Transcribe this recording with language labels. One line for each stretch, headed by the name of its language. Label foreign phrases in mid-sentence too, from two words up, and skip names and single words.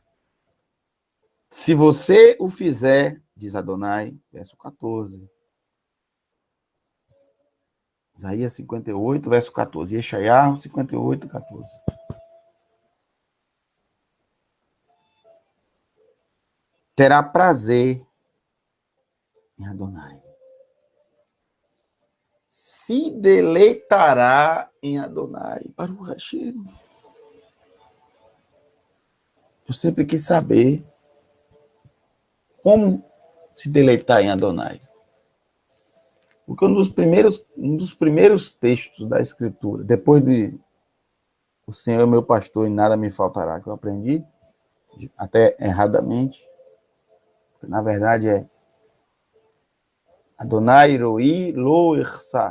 Portuguese: Se você o fizer, diz Adonai, verso 14. Isaías 58, verso 14. Yeshayahu 58, 14. Terá prazer em Adonai. Se deleitará em Adonai.
Hebrew: ברוך השם.
Portuguese: Eu sempre quis saber como se deleitar em Adonai. Porque um dos primeiros textos da Escritura, depois de o Senhor é meu pastor e nada me faltará, que eu aprendi, até erradamente, na verdade é
Hebrew: אדוני רועי לא אחסר.